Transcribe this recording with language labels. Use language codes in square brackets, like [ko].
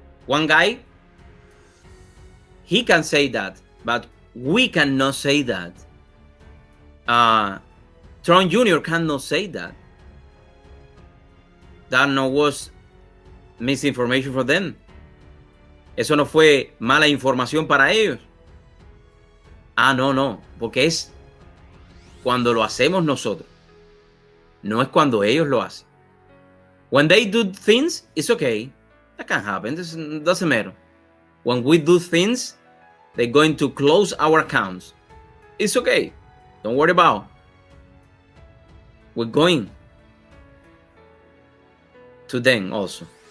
[en] One guy, he can say that, but we cannot say that. Trump Jr. cannot say that. That no was misinformation for them. [es] Eso no fue mala información para ellos. No, porque es cuando lo hacemos nosotros. No es cuando ellos lo hacen. [en] When they do things, it's okay. That can happen. It doesn't matter. When we do things, they're going to close our accounts. It's okay. Don't worry about it. We're going to them also.